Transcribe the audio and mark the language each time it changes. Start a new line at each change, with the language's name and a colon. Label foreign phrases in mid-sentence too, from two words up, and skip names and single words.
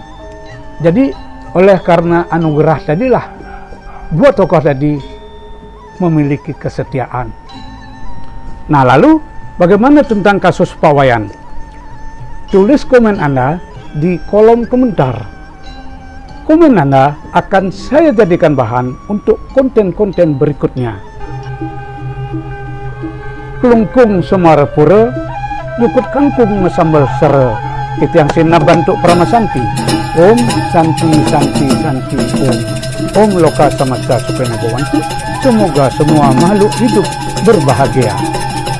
Indonesian: Jadi oleh karena anugerah tadilah, dua tokoh tadi memiliki kesetiaan. Nah, lalu bagaimana tentang kasus Pak Wayan? Tulis komen Anda di kolom komentar. Komen Anda akan saya jadikan bahan untuk konten-konten berikutnya. Kelungkung Semarapura, nyukut kangkung sambal sere, itu yang sina bantuk pramasanti.
Sanskrit: Om Santi Santi Santi Om. Om Loka Samasta Supena Bawantu.
Indonesian: Semoga semua makhluk hidup berbahagia.